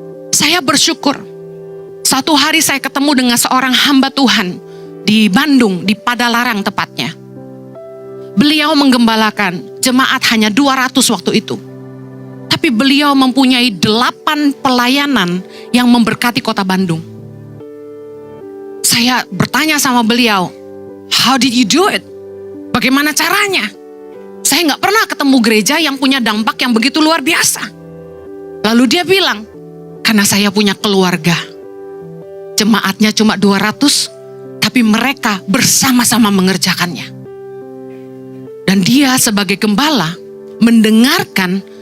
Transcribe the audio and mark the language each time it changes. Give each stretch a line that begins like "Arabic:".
Indonesian: Saya bersyukur, satu hari saya ketemu dengan seorang hamba Tuhan di Bandung, di Padalarang tepatnya. Beliau menggembalakan jemaat hanya 200 waktu itu. Tapi beliau mempunyai 8 pelayanan yang memberkati kota Bandung. Saya bertanya sama beliau,
English: how did you do it?
Indonesian: Bagaimana caranya? Saya nggak pernah ketemu gereja yang punya dampak yang begitu luar biasa. Lalu dia bilang, karena saya punya keluarga. Jemaatnya cuma 200, tapi mereka bersama-sama mengerjakannya. Dan dia sebagai gembala mendengarkan